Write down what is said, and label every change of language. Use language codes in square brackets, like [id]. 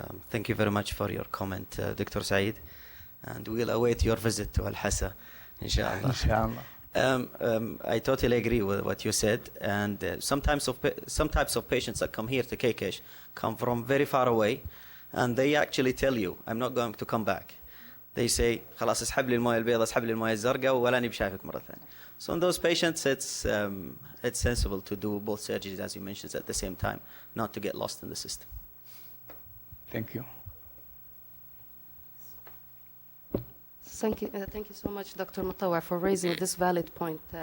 [en] Thank you very much for your comment, Dr. Saeed, and we'll await your visit to Al-Hassa, inshallah. Inshallah. I totally agree with what you said, and some types of patients that come here to KKESH come from very far away, and they actually tell you, I'm not going to come back. They say, [ar] خلاص اسحب لي المويه البيضاء اسحب لي المويه الزرقاء ولا نبي شايفك مرة ثانية. [en] So in those patients, it's sensible to do both surgeries, as you mentioned, at the same time, not to get lost in the system. Thank you. Thank you so much, Dr. Mutawar, for raising this valid point.